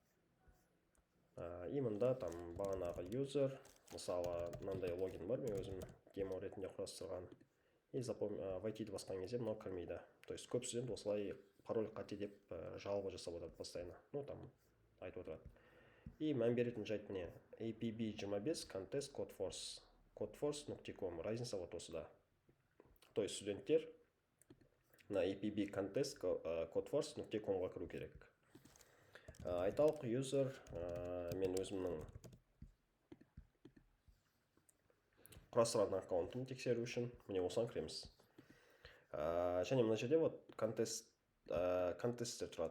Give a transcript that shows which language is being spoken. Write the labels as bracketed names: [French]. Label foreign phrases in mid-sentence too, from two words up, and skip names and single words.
[Kazakh] Мында там бағанағы user, мысалы мынандай логин бар, мен өзім демо ретінде құрастырған. YT-ді басқан кезде мынау кірмейді. [Russian] То есть [Kazakh] көп студент осылай пароль қате деп жалоба жасап отырады постоянно. Там айтып отырады. Мән беретін жайт міне APB25 Contest Codeforce. Codeforce.com. [Russian] Разница вот [Kazakh] осыда. [Russian] То есть [Kazakh] студенттер на APB Contest Codeforce.com-ға кіру керек. Айталық user, мен өзімнің құрастырған аккаунтын тексеру үшін міне осыған кіреміз. Және мына жерде контесттер тұрады.